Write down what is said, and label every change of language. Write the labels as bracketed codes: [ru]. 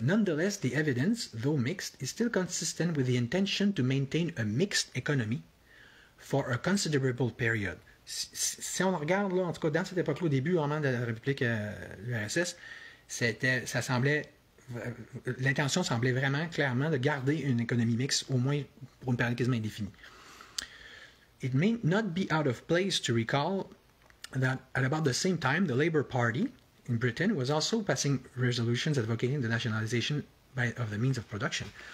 [en] Nonetheless, the evidence, though mixed, is still consistent with the intention to maintain a mixed economy for a considerable period. [fr] Si on regarde, là, en tout cas, dans cette époque-là, au début vraiment de la République l'URSS, ça semblait. L'intention semblait vraiment clairement de garder une économie mixte, au moins pour une période quasiment indéfinie. [en] It may not be out of place to recall that at about the same time, the Labour Party in Britain was also passing resolutions advocating the nationalization of the means of production.